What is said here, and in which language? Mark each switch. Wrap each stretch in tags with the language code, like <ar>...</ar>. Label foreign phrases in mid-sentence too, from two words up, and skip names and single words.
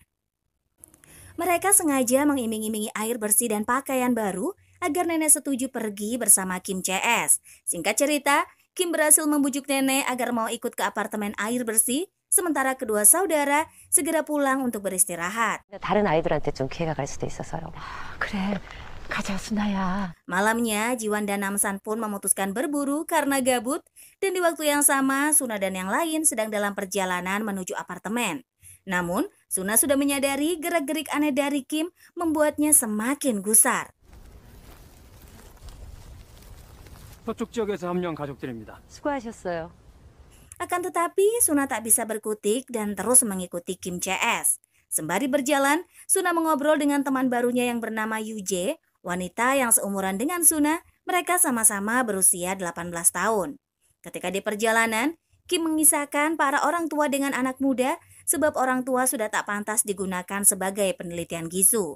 <id>Mereka sengaja mengiming-imingi air bersih dan pakaian baru agar nenek setuju pergi bersama Kim CS. Singkat cerita, Kim berhasil membujuk nenek agar mau ikut ke apartemen air bersih, sementara kedua saudara segera pulang untuk beristirahat.</id> <ko>다른 아이들한테 좀 기회가 갈 수도 있어서요. 그래, 가자 순아야.</ko> <id>Malamnya, Jiwan dan Namsan pun memutuskan berburu karena gabut, dan di waktu yang sama, Suna dan yang lain sedang dalam perjalanan menuju apartemen. Namun, Suna sudah menyadari gerak-gerik aneh dari Kim membuatnya semakin gusar.</id> <ko>서쪽 지역에서 합류한 가족들입니다. 수고하셨어요.</ko> <id>Akan tetapi, Suna tak bisa berkutik dan terus mengikuti Kim CS. Sembari berjalan, Suna mengobrol dengan teman barunya yang bernama Yuje, wanita yang seumuran dengan Suna. Mereka sama-sama berusia 18 tahun. Ketika di perjalanan, Kim mengisahkan para orang tua dengan anak muda sebab orang tua sudah tak pantas digunakan sebagai penelitian gisu.</id>